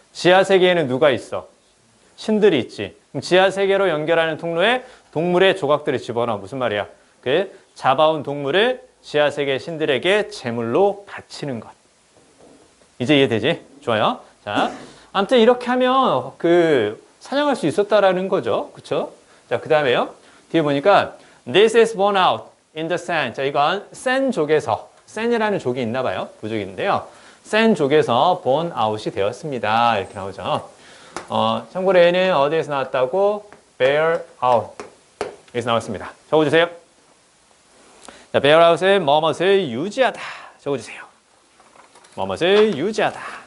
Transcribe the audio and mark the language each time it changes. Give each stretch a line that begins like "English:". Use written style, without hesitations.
Korean: 지하세계에는 누가 있어? 신들이 있지. 그럼 지하세계로 연결하는 통로에 동물의 조각들을 집어넣어. 무슨 말이야? 그 잡아온 동물을 지하세계 신들에게 제물로 바치는 것. 이제 이해되지? 좋아요. 자, 아무튼 이렇게 하면 그 사냥할 수 있었다라는 거죠. 그쵸? 자, 그 다음에요. 뒤에 보니까
English: This is born out in the sand.
Korean: 자, 이건 샌족에서 샌이라는 족이 있나 봐요. 부족이 있는데요. 샌족에서 born out이 되었습니다. 이렇게 나오죠. 참고로 얘는 어디에서 나왔다고? bear out. 여기서 나왔습니다. 적어주세요. 자, bear out은 뭐뭇을 유지하다. 적어주세요. 뭐뭇을 유지하다.